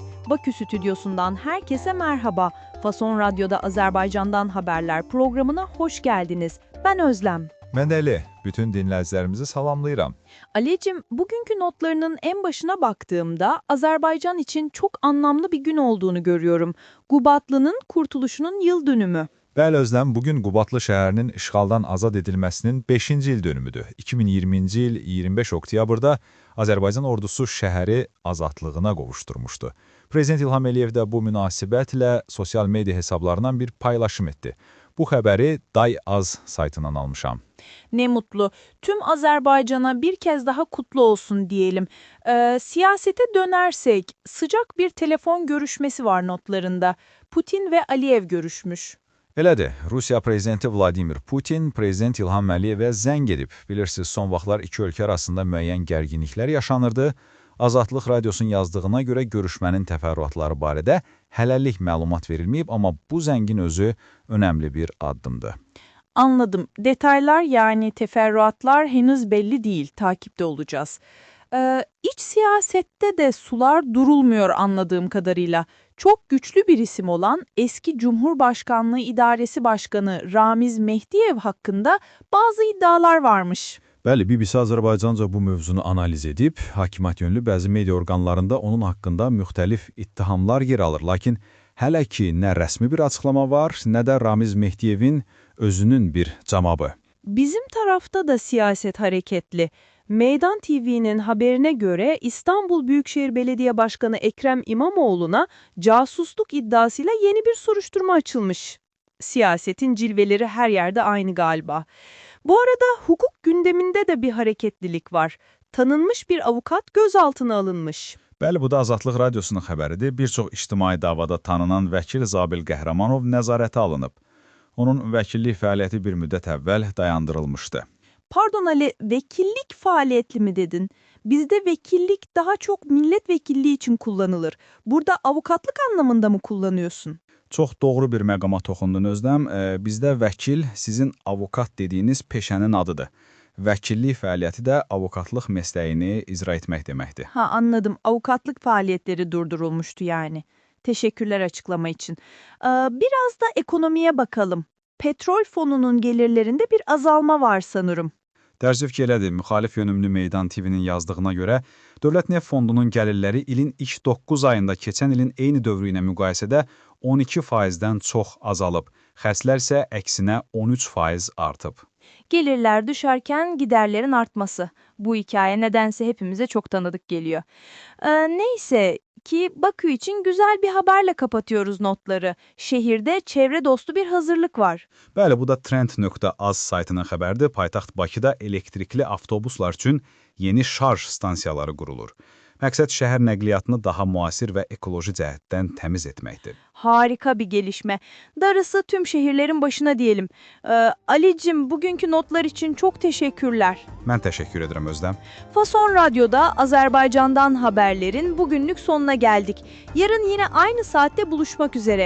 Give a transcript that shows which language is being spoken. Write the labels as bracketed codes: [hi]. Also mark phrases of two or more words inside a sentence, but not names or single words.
[tr] Bakü Stüdyosu'ndan herkese merhaba. Fason Radyo'da Azerbaycan'dan haberler programına hoş geldiniz. Ben Özlem. [az] Mən Əli, bütün dinləyicilərimizi salamlayıram. [tr] Ali'cim, bugünkü notlarının en başına baktığımda Azerbaycan için çok anlamlı bir gün olduğunu görüyorum. Qubatlı'nın kurtuluşunun yıl dönümü. [az] Bəli Özləm, bugün Qubatlı şəhərinin işğaldan azad edilməsinin 5-ci il dönümüdür. 2020-ci il 25 oktyabrda Azərbaycan ordusu şəhəri azadlığına qovuşturmuşdu. Prezident İlham Əliyev də bu münasibətlə sosial media hesablarından bir paylaşım etdi. Bu xəbəri Day Az saytından almışam. [tr] Ne mutlu. Tüm Azerbaycan'a bir kez daha kutlu olsun diyelim. Siyasete dönersek sıcak bir telefon görüşmesi var notlarında. Putin ve Aliyev görüşmüş. [az] Elədir, Rusiya prezidenti Vladimir Putin, prezident İlham Əliyevə zəng edib. Bilirsiniz, son vaxtlar iki ölkə arasında müəyyən gərginliklər yaşanırdı. Azadlıq Radiosunun yazdığına görə görüşmənin təfərrüatları barədə hələlik məlumat verilməyib, amma bu zəngin özü önəmli bir addımdır. [tr] Anladım. Detaylar yani teferruatlar henüz belli değil. Takipte olacağız. İç siyasette de sular durulmuyor anladığım kadarıyla. Çok güçlü bir isim olan eski Cumhurbaşkanlığı İdaresi Başkanı Ramiz Mehdiyev hakkında bazı iddialar varmış. [az] Bəli, BBC Azərbaycanca bu mövzunu analiz edib, hakimiyyət yönlü bəzi media orqanlarında onun haqqında müxtəlif ittihamlar yer alır. Lakin hələ ki nə rəsmi bir açıqlama var, nə də Ramiz Mehdiyevin özünün bir cavabı. [tr] Bizim tarafta da siyaset hareketli. Meydan TV'nin haberine göre İstanbul Büyükşehir Belediye Başkanı Ekrem İmamoğlu'na casusluk iddiasıyla yeni bir soruşturma açılmış. Siyasetin cilveleri her yerde aynı galiba. Bu arada hukuk gündeminde de bir hareketlilik var. Tanınmış bir avukat gözaltına alınmış. [az] Bəli, bu da Azadlıq Radiosunun xəbəridir. Bir çox ictimai davada tanınan vəkil Zabil Qəhrəmanov nəzarətə alınıb. Onun vəkillik fəaliyyəti bir müddət əvvəl dayandırılmışdı. [tr] Pardon Ali, vekillik faaliyetli mi dedin? Bizde vekillik daha çok milletvekilliği için kullanılır. Burada avukatlık anlamında mı kullanıyorsun? [az] Çox doğru bir məqama toxundun Özləm. Bizdə vəkil sizin avukat dediyiniz peşənin adıdır. Vəkillik fəaliyyəti də [tr] avukatlıq mesleğini [az] icra etmək deməkdir. [tr] Ha, anladım. Avukatlık faaliyetleri durdurulmuştu yani. Teşekkürler açıklama için. Biraz da ekonomiye bakalım. Petrol fonunun gelirlerinde bir azalma var sanırım. [az] Təəssüf ki, elədir. Müxalif yönümlü Meydan TV'nin yazdığına görə, Dövlət Neft Fondunun gəlirləri ilin ilk 9 ayında keçən ilin eyni dövrü ilə müqayisədə 12%-dən çox azalıb. Xərclər isə əksinə 13% artıb. [tr] Gelirler düşerken giderlerin artması. Bu hikaye nedense hepimize çok tanıdık geliyor. Neyse ki Bakü için güzel bir haberle kapatıyoruz notları. Şehirde çevre dostu bir hazırlık var. [az] Bəli, bu da Trend.az saytının xəbərdir. Paytaxt Bakıda elektrikli avtobuslar üçün yeni şarj stansiyaları qurulur. Məqsəd şəhər nəqliyyatını daha müasir və ekoloji cəhətdən təmiz etməkdir. [tr] Harika bir gelişme. Darısı tüm şehirlerin başına diyelim. Ali'cim, bugünkü notlar için çok teşekkürler. [az] Mən təşəkkür edirəm Özləm. [tr] Fason Radyo'da Azerbaycan'dan haberlerin bugünlük sonuna geldik. Yarın yine aynı saatte buluşmak üzere.